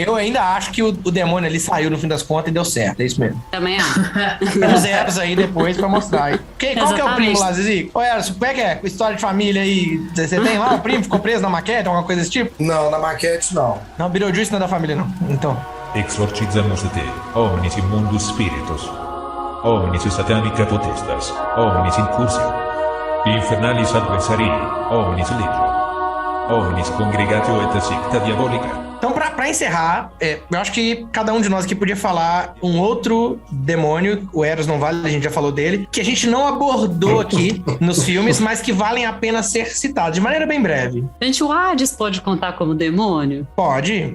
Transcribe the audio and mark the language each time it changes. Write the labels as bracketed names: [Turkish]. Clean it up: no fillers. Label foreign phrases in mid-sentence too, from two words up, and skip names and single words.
[Portuguese] Eu ainda acho que o demônio ali saiu no fim das contas e deu certo, é isso mesmo. Também acho. Temos Eros aí depois pra mostrar. Qual que é o primo lá, Zizi? Ô Eros, como é que é? História de família aí, você tem lá o primo? Ficou preso na maquete, alguma coisa desse tipo? Não, na maquete não. Não, Beetlejuice não é da família não, então. [Latin] Exorcizamos te, omnis immundus spiritus, omnis satanica potestas, omnis incursio, infernalis adversarii, omnis legio, omnis congregatio et secta diabolica. [Portuguese] Então, pra encerrar, eu acho que cada um de nós aqui podia falar um outro demônio, o Eros não vale, a gente já falou dele, que a gente não abordou aqui nos filmes, mas que valem a pena ser citados, de maneira bem breve. Gente, o Hades pode contar como demônio? Pode,